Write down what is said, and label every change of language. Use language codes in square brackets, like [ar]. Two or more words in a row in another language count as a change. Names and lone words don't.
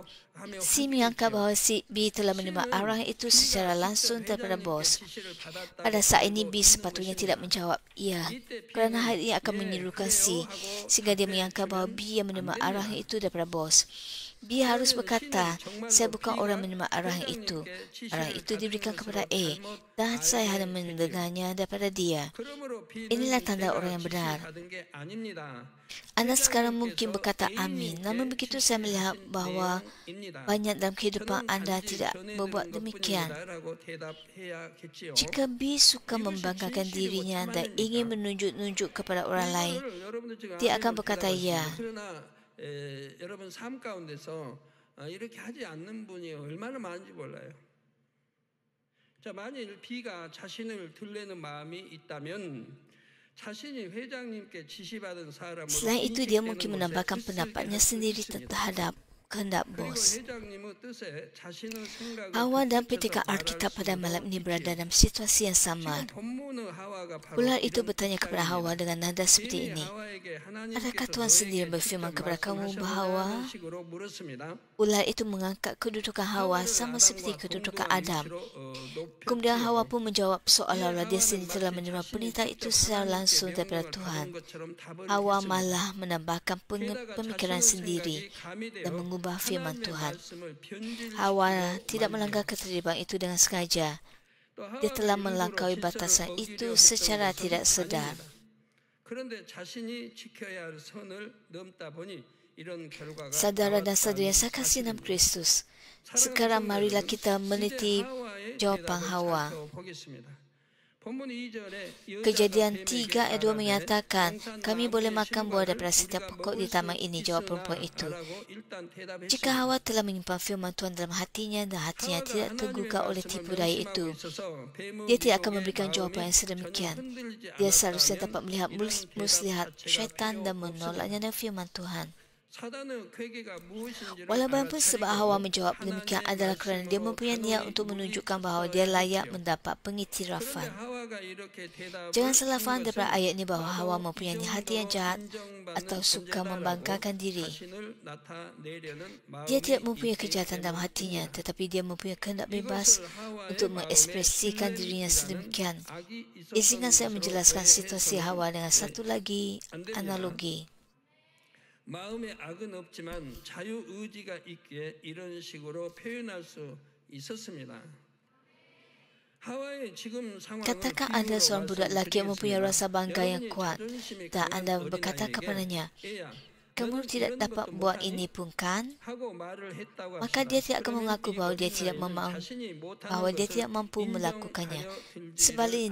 [ms] C menyangka bahawa B telah menerima arahan itu secara langsung daripada bos. Pada saat ini B sepatutnya tidak menjawab "ya", kerana hal ini akan menyerukan C, sehingga dia menyangka bahawa B yang menerima arahan itu daripada bos. B harus berkata, "Saya bukan orang menerima arahan itu. Arahan itu diberikan kepada A dan saya hanya mendengarnya daripada dia." Inilah tanda orang yang benar. Anda sekarang mungkin berkata amin, namun begitu saya melihat bahawa banyak dalam kehidupan anda tidak berbuat demikian. Jika B suka membanggakan dirinya dan ingin menunjuk-nunjuk kepada orang lain, dia akan berkata ya. [ko] 여러분 삶 가운데서 이렇게 하지 않는 분이 얼마나 많은지 몰라요. 자, 만일 B가 자신을 들내는 마음이 있다면 자신이 회장님께 지시받은 사람으로 [ms] Selain itu, dia mungkin menambahkan pendapatnya sendiri terhadap kehendak [ko] 그리고 [ms] bos. [ko] 회장님의 뜻에 자신의 생각을 [ms] Hawa dan [ko] 덧붙여서 [ms] Petika [ko] 말할 [ms] Alkitab pada [ko] 수도 [ms] malam ini berada [ko] 있지요. [ms] dalam situasi yang samar. [ko] 지금 본문의 하와가 바로 [ms] Ular itu [ko] 이런 [ms] bertanya kepada Hawa [ko] 입장입니다. [ms] dengan nada seperti [ko] 이미 [ms] ini. [ko] 하와에게 [ms] Adakah [ko] 하나님께서 [ms] Tuhan sendiri [ko] 너에게 [ms] berfirman [ko] 직접 [ms] kepada kamu [ko] 말씀하셨느냐는 [ms] bahawa [ko] 식으로 물었습니다. [ms] ular itu mengangkat kedudukan Hawa [ko] 하와를 [ms] sama seperti [ko] 아담과 [ms] kedudukan [ko] 동등한 [ms] Adam? [ko] 위치로 [ms] Kemudian Hawa [ko] 높였지요. [ms] pun menjawab [ko] 이에 [ms] seolah-olah dia [ko] 하와는 [ms] sendiri telah [ko] 마치 [ms] menerima [ko] 자신이 [ms] perintah itu [ko] 직접 [ms] secara [ko] 하나님께 [ms] langsung daripada [ko] 명령을 [ms] Tuhan. [ko] 받은 것처럼 답을 [ms] Hawa [ko] 했습니다. [ms] malah menambahkan [ko] 게다가 [ms] pemikiran [ko] 자신의 [ms] sendiri [ko] 생각이 가미되어 [ms] dan mengubah firman [ko] 하나님의 [ms] Tuhan. [ko] 말씀을 변질시키고 [ms] Hawa tidak [ko] 말지요. [ms] melanggar ketertiban itu dengan sengaja. [ko] 또 [ms] Dia [ko] 하와가 [ms] telah [ko] 일부러 [ms] melampaui [ko] 질서를 [ms] batasan [ko] 어기려 [ms] itu [ko] 했던 [ms] secara [ko] 것은 [ms] tidak sedar. [ko] 아닙니다. 그런데 자신이 지켜야 할 선을 넘다 보니 이런 결과가 [ms] Saudara dan saudari yang [ko] 나왔다는 [ms] saya kasih dalam [ko] 사실입니다. [ms] Kristus, [ko] 사랑하는 [ms] sekarang marilah [ko] 성도들은 [ms] kita [ko] 이제 [ms] meneliti [ko] 하와의 [ms] jawapan [ko] 대답을 [ms] Hawa. [ko] 살펴보겠습니다. 본문 2절에 [ms] Kejadian [ko] 여자가 [ms] 3 ayat 2 [ko] 뱀에게 [ms] menyatakan, [ko] 말하되 [ms] kami boleh makan buah daripada [ko] 우리가 [ms] setiap pokok [ko] 먹을 [ms] di [ko] 수 [ms] taman ini, jawab perempuan [ko] 있으나 [ms] itu. [ko] 라고 일단 대답했습니다. [ms] Jika Hawa telah menyimpan firman Tuhan dalam hatinya dan hatinya [ko] 하와가 [ms] tidak [ko] 하나님의 [ms] tergugah oleh [ko] 말씀을 [ms] tipu daya [ko] 명심하고 [ms] itu, [ko] 있어서 뱀의 [ms] dia tidak akan [ko] 유혹에 [ms] memberikan [ko] 마음이 [ms] jawapan yang [ko] 전혀 [ms] sedemikian. [ko] 흔들리지 [ms] Dia seharusnya [ko] 않았다면 [ms] dapat melihat [ko] 이런 대답 [ms] muslihat [ko] 자체가 [ms] syaitan [ko] 필요 [ms] dan [ko] 없습니다. [ms] menolaknya dengan firman Tuhan. [ko] 사단의 괴계가 무엇인지를 [ms] Walaupun sebab Hawa [ko] 알아차리고 [ms] menjawab demikian [ko] 하나님의 [ms] adalah kerana dia [ko] 말씀으로 [ms] mempunyai niat [ko] 단호히 [ms] untuk menunjukkan [ko] 물리쳤어야 [ms] bahawa dia layak [ko] 했지요. [ms] mendapat [ko] 그런데 [ms] pengiktirafan. [ko] 하와가 이렇게 대답을 [ms] Jangan [ko] 한 [ms] salah faham daripada [ko] 것은 [ms] ayat ini bahawa Hawa [ko] 나도 [ms] mempunyai [ko] 이 [ms] hati yang [ko] 정도 [ms] jahat [ko] 인정받는 [ms] atau suka [ko] 존재다라고 [ms] membanggakan diri. [ko] 자신을 나타내려는 [ms] Dia tidak [ko] 마음이 [ms] mempunyai [ko] 있기 [ms] kejahatan dalam hatinya, [ko] 때문입니다. [ms] tetapi dia mempunyai kehendak bebas [ko] 이것을 하와의 [ms] untuk [ko] 마음에 [ms] mengekspresikan dirinya [ko] 실렘이라는 [ms] sedemikian. [ko] 악이 [ms] Izinkan saya [ko] 있었던 [ms] menjelaskan [ko] 것으로 [ms] situasi [ko] 오해해서는 [ms] Hawa dengan satu lagi [ko] 안 됩니다. [ms] analogi. [ko] 마음에 악은 없지만 자유 의지가 있기에 이런 식으로 표현할 수 있었습니다. 하와의 지금 상황을 [ms] Katakan anda seorang budak lelaki yang mempunyai rasa bangga yang [ko] 여러분이 [ms] kuat [ko] 자존심이 [ms] dan [ko] 강한 [ms] anda berkata [ko] 어린아이에게 [ms] kepadanya, [ko] 애야, [ms] kamu [ko] 너는 [ms] tidak [ko] 이런 [ms] dapat [ko] 것도 [ms] buat [ko] 못하니? [ms] ini pun kan? [ko] 하고 말을 했다고 [ms] Maka [ko] 합시다. [ms] dia tidak akan [ko] 그러면 [ms] mengaku [ko] 이 [ms] bahawa dia tidak [ko] 어린아이는 [ms] memang [ko] 자신이 못하는 [ms] bahawa dia [ko] 것을 [ms] tidak mampu melakukannya. [ko] 인정하여 [ms] Sebaliknya